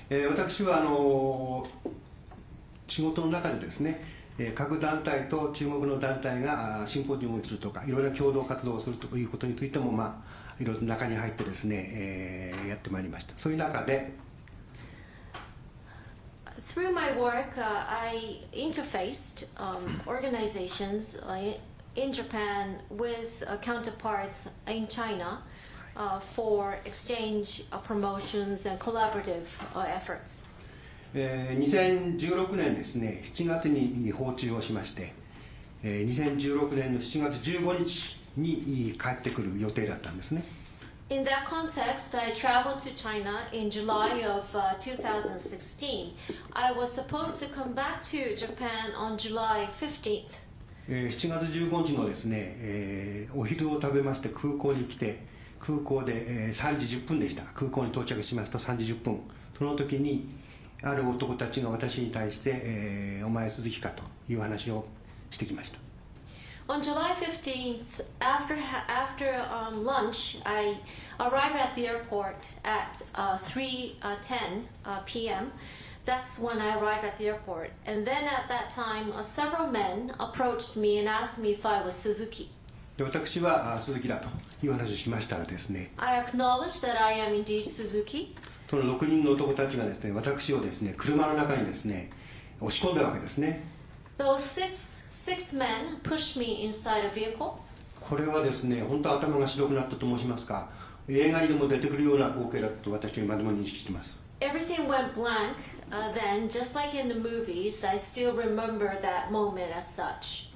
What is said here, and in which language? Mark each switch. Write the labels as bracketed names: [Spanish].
[Japanese] 私は仕事の中でですね、各団体と中国の団体がシンポジウムをするとか、いろいろな共同活動をするということについても、いろいろ中に入ってですね、やってまいりました。そういう中で、 [English] Through my work, I interfaced organizations in Japan with counterparts in China for exchange promotions and collaborative efforts. [Japanese] 2016年ですね、7月に訪中をしまして、2016年の7月15日に帰ってくる予定だったんですね。 [English] In that context, I traveled to China in July of 2016. I was supposed to come back to Japan on July 15th. [Japanese] 7月15日のですね、お昼を食べまして空港に来て、空港で3時10分でした。空港に到着しますと3時10分。その時にある男たちが私に対して、お前鈴木かという話をしてきました。 [English] On July 15th, after lunch, I arrived at the airport at 3:10 p.m. That's when I arrived at the airport. And then at that time, several men approached me and asked me if I was Suzuki. [Japanese] で私は鈴木だという話をしましたらですね、 [English] I acknowledged that I am indeed Suzuki. [Japanese] その6人の男たちがですね、私をですね、車の中にですね、押し込んだわけですね。 [English] Those six men pushed me inside a vehicle. [Japanese] これはですね、本当頭が白くなったと申しますか、映画にでも出てくるような光景だと私は今でも認識しています。 [English] Everything went blank. Then, just like in the movies, I still remember that moment as such.